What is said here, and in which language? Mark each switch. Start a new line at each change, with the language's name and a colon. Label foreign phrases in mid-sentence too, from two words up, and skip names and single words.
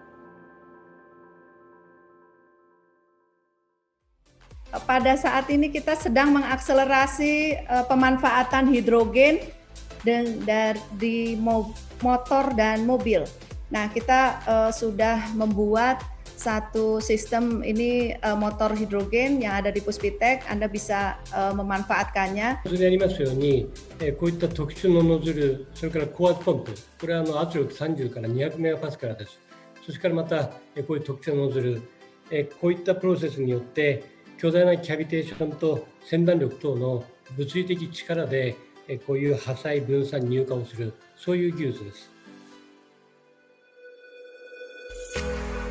Indonesian: Pada saat ini kita sedang mengakselerasi pemanfaatan hidrogen di motor dan mobil. Nah, kita sudah membuat satu sistem ini motor hidrogen yang ada di Puspitek, Anda bisa memanfaatkannya.
Japanese: それでありますように、こういった特殊のノズル、それから高圧ポンプ、これは圧力30から200メガパスカルです。それからまた、こういう特殊のノズル、こういったプロセスによって巨大なキャビテーションと先端力等の物理的力でこういう破砕分散乳化をする、そういう技術です。